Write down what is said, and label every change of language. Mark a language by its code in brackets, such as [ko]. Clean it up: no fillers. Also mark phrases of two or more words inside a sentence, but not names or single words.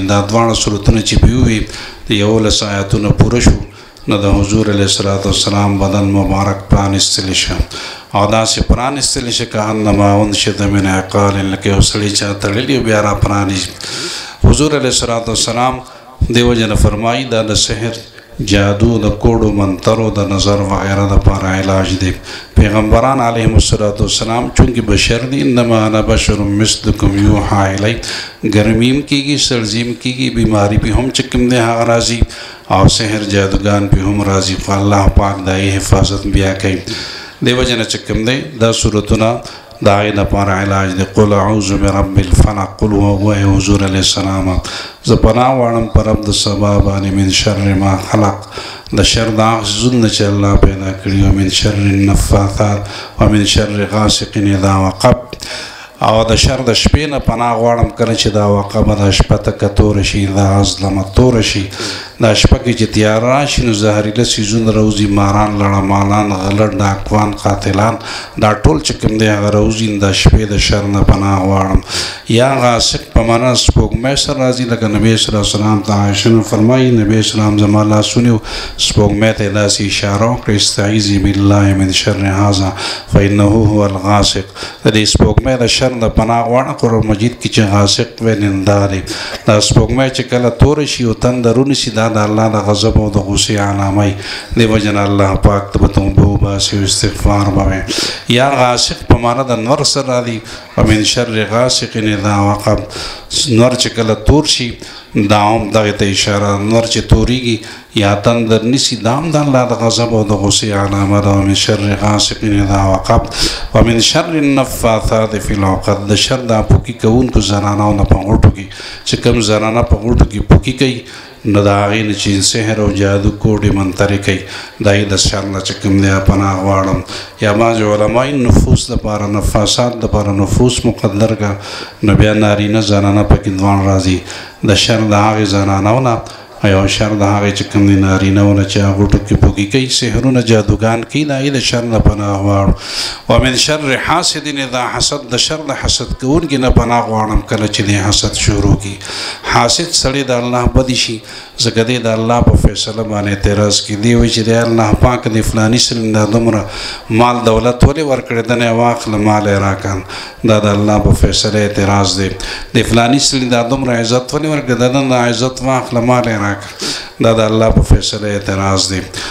[ps] دا دواړه صورتونه چې پې ووي د 11 آیاتونه پوره شو نو د حضور [ar] علیه السلام [ps] بدن مبارک پرانستلی شه او داسې پرانستلی شه که [ar] انما انشد من عقال [ps] لکه یو سړي چا تړلی بیا را پرانیست. حضور [ar] علیه السلام [ps] دې وجه نه فرمایي دا د سحر جادو د کوډو منترو د نظر وغیره دپاره علاج دی. پیغمبران [ar] علیهم السلام [ps] چونکې بشر دي [ar] انما انا بشر مثلکم یوحی الی [ps] ګرمیم کېږي سړزیم کېږي بیماری پې هم چې کوم دی هغه راځي او سحر جادوګان پې هم راځي خو الله پاک د هغې حفاظت بیا کوي. دې وجه نه چې کوم دی دا صورتونه د هغې دپاره علاج دی. [ar] قل اعوذ برب الفلق [ps] قل ووایه حضور [ar] علیه السلام [ps] زه پناه غواړم په رب د سبا باندې [ar] من شر ما خلق [ps] د شر د هغه څیزونه چې الله پیدا کړي [ar] و من شر النفاثات و من شر غاسق اذا وقب [ps] او د شر د شپې نه پناه غواړم کله چې دا وقبه د شپه تکه توره شي دا ظلمه توره شي دا شپه کې چې تیاره راشي نو زهریله څیزونه راوځي ماران لړمالان غلط ډاکوان قاتلان دا ټول چې کوم دی هغه راوځي د شپې د شر نه پناه غواړم. یا غاسق په معنا سپوږمۍ سره راځي لکه نبی [ar] صلی الله علیه وسلم [ps] ته عایشه فرمایي نبی اسلام زما لاسونه سپوږمۍ ته داسې اشاره وکړه [ar] استعیذي بالله من شر هذا فانه هو الغاسق [ps] د دې سپوږمۍ د شر د پناه غواړه قرآن مجید کې چې غاسق وی نندارې دا سپوږمۍ چې کله توره شي او تندر ونیسي دا د الله د غضب او د غصې علامه دی. دې وجه نه الله پاک ته به توبه باسی استغفار بوي یا غاسق په معنا د نور سره دی [ar] ومن شر غاسق اذا وقب [ps] نور چې کله تور شي دا هم دغه ته اشاره نور چې توريږي یا تندر نسی دام د الله د غضب او د غصې علامه ده [ar] ومن شر غاسق اذا وقب ومن شر النفاثات في العقد [ps] د شر د پوکی کوونکو زنانو نه په غوټو کې چې کوم زنانه په غوټو کې پوکی کوي نو د هغې نه چې سحر او جادو کوډې منترې کوي د هغې د شر نه چې کوم دی پناه غواړم یا بعضې علمای نفوس دپاره نفاسات دپاره نفوس مقدر کړه نو بیا نارینه زنانه پکې دواړه راځي د شر د هغې زنانو نه او شر د هغې چې کوم دی نارینهو نه چې هغه غوټو کې پوکي کوي سحرونه جادوګان کوي د هغې د شر نه پناه غواړو [ar] ومن شر حاسد اذا حسد [ps] د شر د حسد کوونکي نه پناه غواړم کله چې دی حسد شروع کړي حاسد سړی د الله بدي شي ځکه دی د الله په فیصله باندې اعتراض کوي دی وایي چې دی الله پاک دی فلاني سړي دا دومره مال دولت ولې ورکړی دی نه واخله مال یې راکړه دا د الله په فیصله اعتراض دی د فلاني سړي دا دومره عزت ولې ورکړی دی نه عزت واخله مال یې دا د الله په فیصله اعتراض دی